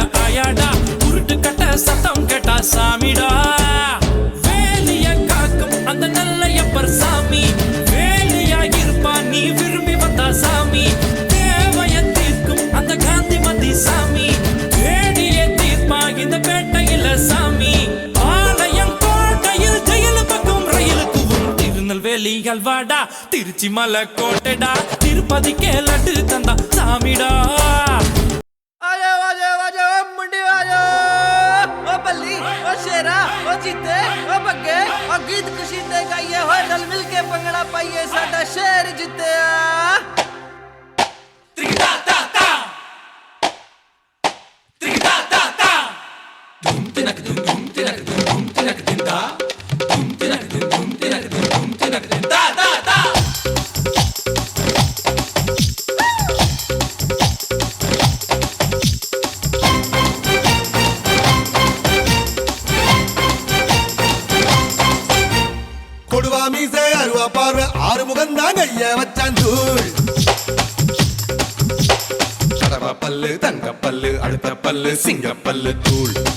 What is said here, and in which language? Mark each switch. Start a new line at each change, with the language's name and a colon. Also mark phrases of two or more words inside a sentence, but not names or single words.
Tamil: ஆயாடா உருட்டு கடை சத்தம் கேட்டா சாமிடா வேலிய காக்கும் அந்த நல்லையப்பர் சாமி வேலியா இருப்பா நீ விரும்பி வந்தா சாமி தேவைய தீர்க்கும் அந்த காந்திமதி சாமி வேடிய தீர்ப்பா இந்த பேட்டையில சாமி ஆலயம் கோட்டையில் ஜெயிலு பக்கம் ரயிலுக்கு திருநெல்வேலிகள் வாடா திருச்சி மலை கோட்டைடா திருப்பதிக்கே லட்டு தந்தா சாமிடா
Punjabi: ਆਜੋ ਆਜੋ ਆਜੋ ਮੁੰਡੀ ਆਜੋ ਓ ਬੱਲੀ ਓ ਸ਼ੇਰਾ ਓ ਜੀਤੇ ਓ ਬੱਗੇ ਓ ਗੀਤ ਖੁਸ਼ੀ ਦੇ ਗਾਈਏ ਹੋ ਰਲ ਮਿਲ ਕੇ ਪੰਗੜਾ ਪਾਈਏ ਸਾਡਾ ਸ਼ੇਰ ਜੀਤੇ त्रिगटा ता ता त्रिगटा ता ता धूम तिनक धूम धूम तिनक धूम तिनक दिंदा धूम तिनक धूम तिनक धूम तिनक दिंदा ता ता
Tamil: கொடுவா மீசை அருவா பார்வை ஆறு முகந்தான் கைய வச்சான் தூள் கடவா பல்லு தங்க பல்லு அடுத்த பல்லு சிங்க பல்லு தூள்